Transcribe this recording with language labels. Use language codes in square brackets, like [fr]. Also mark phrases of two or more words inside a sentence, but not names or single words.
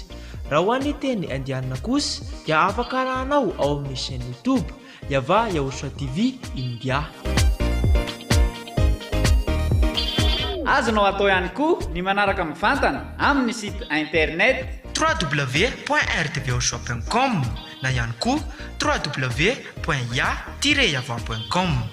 [mg] Raha ho an'ny teny indiana kosa dia afaka arahanao ao amin'ny chaîne YouTube Yava ya Ochoa TV India. Azonao atao ihany koa ny manaraka mivantana amin'ny [fr] site internet [mg] www.rtvochoa.com na ihany koa www.ya-yava.com.